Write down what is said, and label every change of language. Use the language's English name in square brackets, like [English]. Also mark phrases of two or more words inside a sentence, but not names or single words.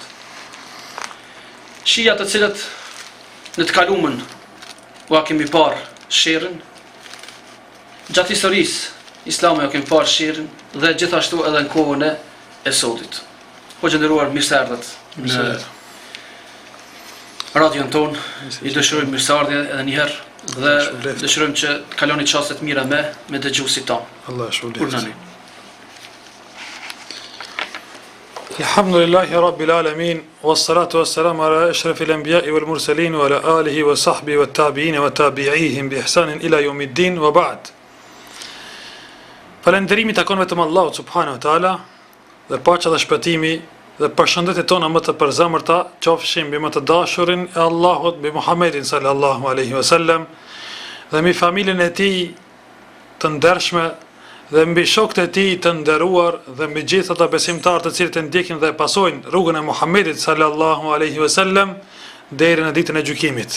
[Albanian] Shijat të cilët në të kaluamën u kemi parë sherrin, gjatë historisë islame u kemi parë sherrin dhe gjithashtu edhe në kohën e sotit. Hoxha nderuar, mirë se erdhët në radion ton. I dëshirojmë mirëseardhje edhe një herë dhe dëshirojmë që të kaloni çaste të mira me dëgjuesit ton. Allah shpëlbeft. Urnani. [Arabic] الحمد لله رب العالمين والصلاة والسلام على أشرف الأنبياء والمرسلين وعلى آله وصحبه والتابعين وتابعيهم بإحسان إلى يوم الدين وبعد. [Albanian] Falënderimi takon vetëm Allahut [Arabic] سبحانه وتعالى [Albanian] dhe paqja dhe shpëtimi dhe përshëndetjet tona më të përzemërta qofshin mbi më të dashurin e Allahut, mbi Muhammedin [Arabic] صلى الله عليه وسلم, [Albanian] dhe mbi familjen e tij të ndershme dhe mbi shokët e tij të nderuar dhe mbi gjithë ata besimtarë të cilët e ndjekin dhe e pasojnë rrugën e Muhammedit [Arabic] صلى الله عليه وسلم [Albanian] deri në ditën e gjykimit.